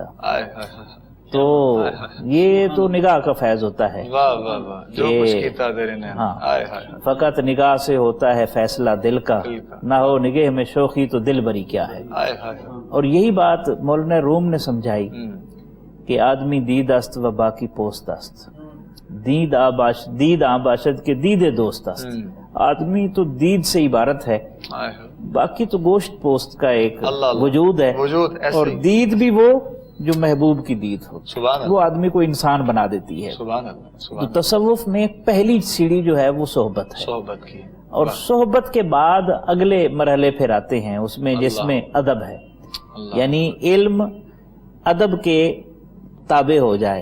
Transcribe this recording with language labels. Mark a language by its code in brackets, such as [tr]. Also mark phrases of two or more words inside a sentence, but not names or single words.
[ur] تو یہ تو نگاہ کا فیض ہوتا ہے، ہاں فقط نگاہ سے ہوتا ہے فیصلہ دل کا، نہ ہو نگہ میں شوخی تو دل بری کیا ہے۔ اور یہی بات مولانا روم نے سمجھائی کہ [fa] آدمی دید است و باقی پوست است، دید آ باشد کے دید دوست است۔ [ur] آدمی تو دید سے عبارت ہے، باقی تو گوشت پوست کا ایک وجود ہے، اور دید بھی وہ جو محبوب کی دید ہو، وہ آدمی کو انسان بنا دیتی ہے۔ تو تصوف میں پہلی سیڑھی جو ہے وہ صحبت ہے، اور صحبت کے بعد اگلے مرحلے پھر آتے ہیں اس میں، جس میں ادب ہے، یعنی علم ادب کے تابع ہو جائے۔